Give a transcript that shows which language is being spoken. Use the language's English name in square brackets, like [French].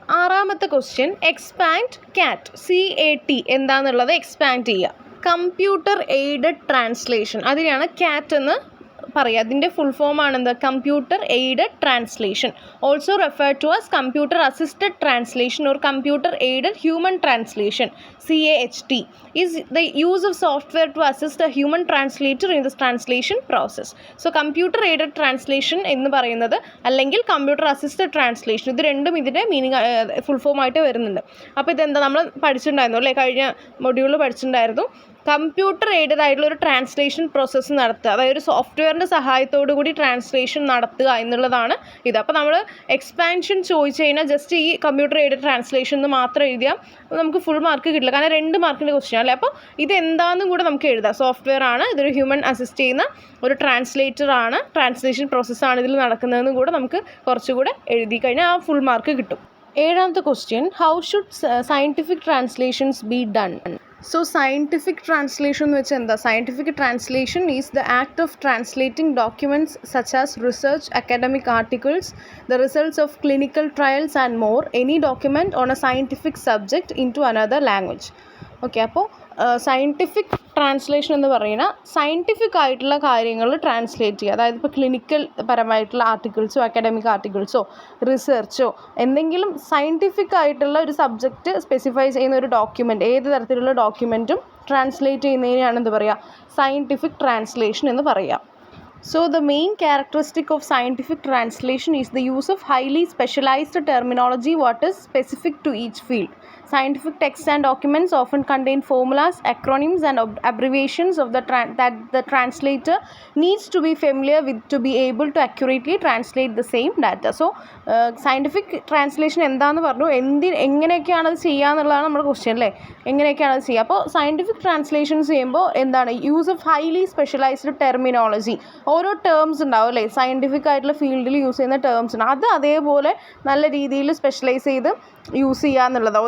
[Malayalam] ആറാമത്തെ question, expand CAT. CAT എന്താണെന്നുള്ളത് expand ചെയ്യുക. കമ്പ്യൂട്ടർ എയ്ഡഡ് ട്രാൻസ്ലേഷൻ, അതിനെയാണ് CAT എന്ന് പറയുക. അതിൻ്റെ full form ആണെന്ത്? [English] Computer aided translation, also refer to as computer assisted translation or computer aided human translation. CAHT is the use of software to assist a human translator in the translation process. [Malayalam] So computer aided translation എന്ന് പറയുന്നത് അല്ലെങ്കിൽ computer assisted translation, ഇത് രണ്ടും ഇതിൻ്റെ meaning full form ആയിട്ട് വരുന്നുണ്ട്. അപ്പോൾ ഇതെന്താ നമ്മൾ പഠിച്ചിട്ടുണ്ടായിരുന്നു അല്ലേ, കഴിഞ്ഞ മൊഡ്യൂളിൽ പഠിച്ചിട്ടുണ്ടായിരുന്നു. കമ്പ്യൂട്ടർ എയ്ഡഡ് ആയിട്ടുള്ള ഒരു ട്രാൻസ്ലേഷൻ പ്രോസസ്സ് നടത്തുക, അതായത് ഒരു സോഫ്റ്റ്വെയറിൻ്റെ സഹായത്തോടു കൂടി ട്രാൻസ്ലേഷൻ നടത്തുക എന്നുള്ളതാണ് ഇത്. അപ്പോൾ നമ്മൾ എക്സ്പാൻഷൻ ചോദിച്ചു കഴിഞ്ഞാൽ ജസ്റ്റ് ഈ കമ്പ്യൂട്ടർ എയ്ഡഡ് ട്രാൻസ്ലേഷൻ എന്ന് മാത്രം എഴുതിയാൽ നമുക്ക് ഫുൾ മാർക്ക് കിട്ടില്ല, കാരണം 2 മാർക്കിൻ്റെ ക്വസ്റ്റ്യൻ അല്ലേ. അപ്പോൾ ഇത് എന്താണെന്നും കൂടെ നമുക്ക് എഴുതാം. സോഫ്റ്റ്വെയർ ആണ്, ഇതൊരു ഹ്യൂമൻ അസിസ്റ്റ് ചെയ്യുന്ന ഒരു ട്രാൻസ്ലേറ്റർ ആണ്, ട്രാൻസ്ലേഷൻ പ്രോസസ്സാണ് ഇതിൽ നടക്കുന്നതെന്നും കൂടെ നമുക്ക് കുറച്ചുകൂടെ എഴുതി കഴിഞ്ഞാൽ ആ ഫുൾ മാർക്ക് കിട്ടും. ഏഴാമത്തെ [English] Question, how should scientific translations be done? [Malayalam] So scientific translation എന്ന് വെച്ചാൽ എന്താ? [English] Scientific translation is the act of translating documents such as research, academic articles, the results of clinical trials and more, any document on a scientific subject into another language. [Malayalam] Okay, അപ്പോൾ scientific translation എന്ന് പറയുന്ന scientific ആയിട്ടുള്ള കാര്യങ്ങൾ translate ചെയ്യുക. അതായത് ഇപ്പോൾ clinical പരമായിട്ടുള്ള ആർട്ടിക്കിൾസോ academic ആർട്ടിക്കിൾസോ റിസർച്ചോ എന്തെങ്കിലും സയൻറ്റിഫിക് ആയിട്ടുള്ള ഒരു സബ്ജക്റ്റ് സ്പെസിഫൈ ചെയ്യുന്ന ഒരു ഡോക്യുമെൻറ്റ്, ഏത് തരത്തിലുള്ള ഡോക്യുമെൻറ്റും ട്രാൻസ്ലേറ്റ് ചെയ്യുന്നതിനെയാണ് എന്ത് പറയുക? സയൻറ്റിഫിക് ട്രാൻസ്ലേഷൻ എന്ന് പറയുക. [English] So the main characteristic of scientific translation is the use of highly specialized terminology what is specific to each field. Scientific texts and documents often contain formulas, acronyms, and abbreviations of that the translator needs to be familiar with to be able to accurately translate the same data. [Malayalam] So, scientific translation എന്താണെന്ന് പറഞ്ഞു, എങ്ങനെയൊക്കെയാണ് അത് ചെയ്യുക എന്നുള്ളതാണ് നമ്മുടെ question അല്ലേ. എങ്ങനെയൊക്കെയാണ് അത് ചെയ്യുക? അപ്പോൾ സയൻറ്റിഫിക് ട്രാൻസ്ലേഷൻസ് ചെയ്യുമ്പോൾ എന്താണ് [English] Use of highly specialised terminology. [Malayalam] ഓരോ ടേംസ് ഉണ്ടാവും അല്ലേ, സയൻറ്റിഫിക് ആയിട്ടുള്ള ഫീൽഡിൽ യൂസ് ചെയ്യുന്ന ടേംസ് ഉണ്ട്, അത് അതേപോലെ നല്ല രീതിയിൽ സ്പെഷ്യലൈസ് ചെയ്ത് യൂസ് ചെയ്യുക എന്നുള്ളതാണ്.